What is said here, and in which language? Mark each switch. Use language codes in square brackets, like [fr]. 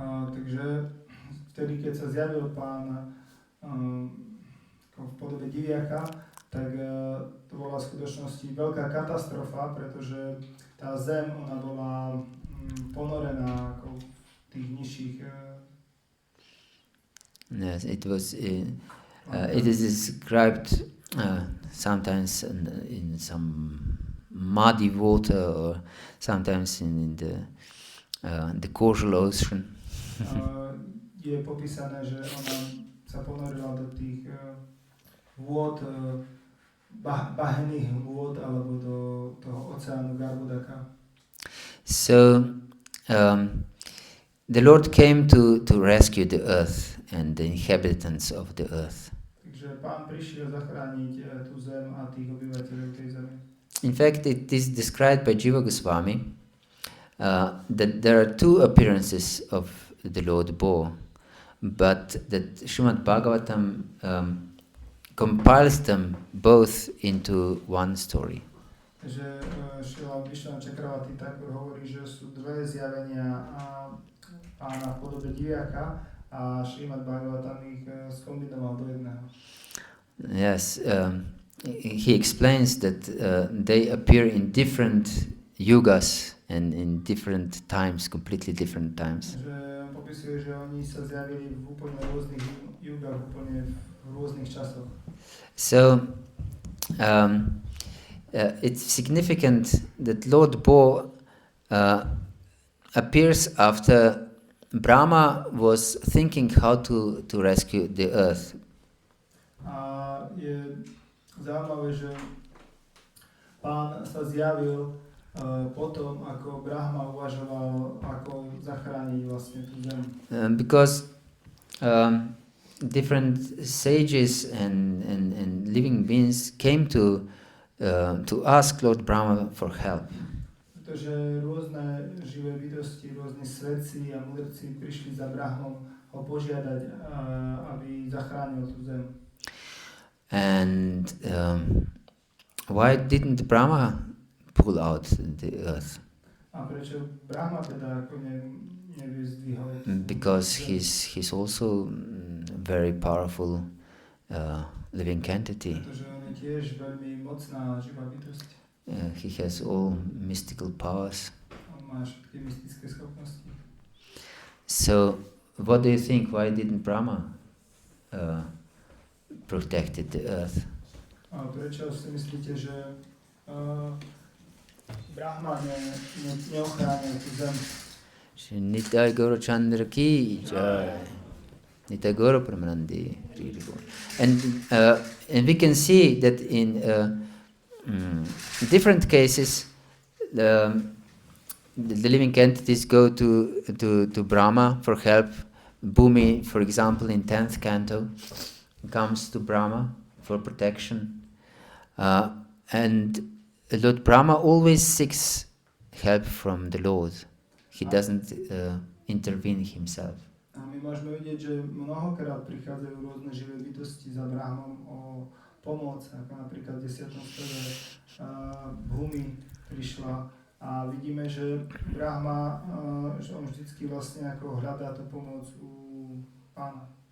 [sk] Takže vtedy, keď sa zjavil Pán v podobe diviaka, tak to bola v skutočnosti veľká katastrofa, pretože tá zem, ona bola ponorená ako v tých nižších. [en] Yes, it was. It is described sometimes in some muddy water, or sometimes in the causal ocean. [sk] Je popísané, že ona sa ponorila do tých vôd, bahenných vôd, alebo do toho oceánu Garbudaka. [en] So the Lord came to rescue the earth and the inhabitants of the earth. [sk] Takže Pán prišiel zachrániť tú zem a tých obyvateľov tej zemi. [en] In fact, it is described by Jiva Goswami that there are two appearances of the Lord Bo, but that Srimad Bhagavatam compiles them both into one story. [sk] Takže Šrila Vishnu Čakravati Thakur hovorí, že sú dve zjavenia Pána v podobe diviaka a Srimad Bhagavatam ich skombinoval do jedného. [en] Yes, he explains that they appear in different yugas and in different times, completely different times. [sk] Že popisuje, že oni sa zjavili v úplne rôznych jugách, úplne v rôznych časoch. [en] So it's significant that Lord Bo appears after Brahma was thinking how to rescue the earth. [sk] A je zaujímavé, že Pán sa zjavil potom, ako Brahma uvažoval, ako zachrániť vlastne tú zem. [en] Because different sages and living beings came to ask Lord Brahma for help. [sk] Pretože rôzne živé bytosti, rôzni svetci a mudrci prišli za Brahmom ho požiadať, aby zachránil tú zem. [en] And why didn't Brahma pull out the earth? [sk] A prečo Brahma teda ako nevyzdvihol? [en] Because he's also very powerful living entity. [sk] Pretože on je tiež veľmi mocná živá bytosť. [en] He has all mystical powers. [sk] On má všetky mystické schopnosti. [en] So, what do you think? Why didn't Brahma protected the earth? [sk] A prečo si myslíte, že Brahma neochránil tú zem? [hi] Nitai Guru Chandra ki jai. Nitai Guru Pramanandi. [en] And we can see that in different cases, the living entities go to Brahma for help. Bhumi, for example, in 10th canto, comes to Brahma for protection. And Lord Brahma always seeks help from the Lord. He doesn't intervene himself. [sk] A my môžeme vidieť, že mnohokrát prichádzajú rôzne živé bytosti za Brahmom o pomoc, ako napríklad v 10. stave Bhumi prišla a vidíme, že Brahma, že on vždycky vlastne ako hľadá tú pomoc u Pána.